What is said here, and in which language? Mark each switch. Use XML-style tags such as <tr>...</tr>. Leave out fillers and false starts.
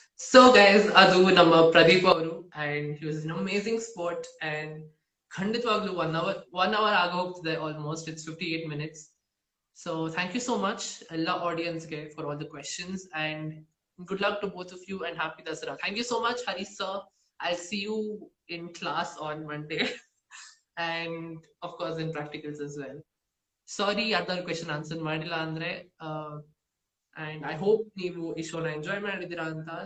<en>So guys,</en> <kn>adu namma</kn> <en>Pradeep avaru, and he was an amazing sport. And ಖಂಡಿತವಾಗ್ಲೂ 1 hour</en> <kn>ಆಗ ಹೋಗ್ತಿದೆ</kn> <en>almost. It's 58 minutes. So thank you so much alla audience ge for all the questions, and good luck to both of you and happy Dasara. Thank you so much, Hari sir. I'll see you in class on Monday and of course in practicals as well. Sorry other question answer</en> <kn>madilla andre,</kn> <en>and I hope</en> <kn>ನೀವು ಈ ಶೋನ enjoy ಮಾಡಿದ್ದೀರಾ ಅಂತ.</kn>